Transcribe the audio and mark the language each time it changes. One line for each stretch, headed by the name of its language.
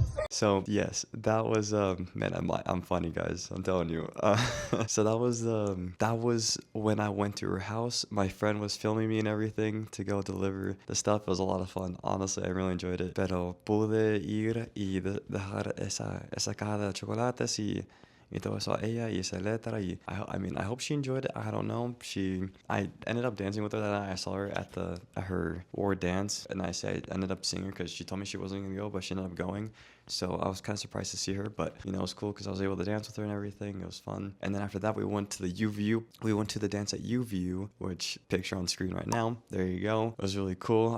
English: So yes, that was man, I'm funny guys, I'm telling you. So that was when I went to her house. My friend was filming me and everything to go deliver the stuff. It was a lot of fun. Honestly, I really enjoyed it.
Spanish: Pero pude ir y dejar esa caja de chocolates y todo eso a ella y esa letra y
English: I hope she enjoyed it. I don't know. I ended up dancing with her that night. I saw her at her award dance and I ended up seeing her because she told me she wasn't gonna go, but she ended up going. So I was kind of surprised to see her, but you know, it was cool because I was able to dance with her and everything. It was fun. And then after that, we went to the UVU. We went to the dance at UVU, which picture on screen right now. There you go. It was really cool.